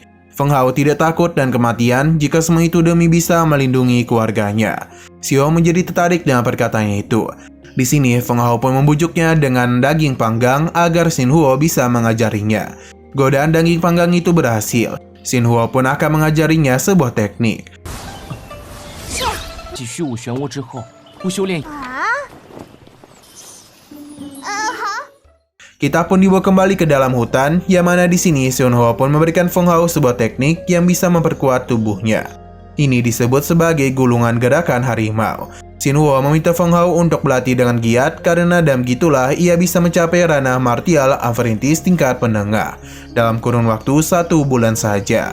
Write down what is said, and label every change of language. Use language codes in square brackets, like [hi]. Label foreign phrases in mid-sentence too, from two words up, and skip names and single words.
[id] Feng Hao tidak takut dan kematian jika semua itu demi bisa melindungi keluarganya. Si Huo menjadi tertarik dengan perkataannya itu. Di sini, Feng Hao pun membujuknya dengan daging panggang agar Sin Huo bisa mengajarinya. Godaan daging panggang itu berhasil. Sin Huo pun akan mengajarinya sebuah teknik. [zh] 继虚无漩涡之后，不修炼。 [id] Kita pun dibawa kembali ke dalam hutan, yang mana di sini Sun Huo pun memberikan Feng Hao sebuah teknik yang bisa memperkuat tubuhnya. Ini disebut sebagai gulungan gerakan harimau. Sin Huo meminta Feng Hao untuk berlatih dengan giat karena dalam gitulah ia bisa mencapai ranah [en] Martial Apprentice [id] tingkat menengah dalam kurun waktu 1 bulan saja.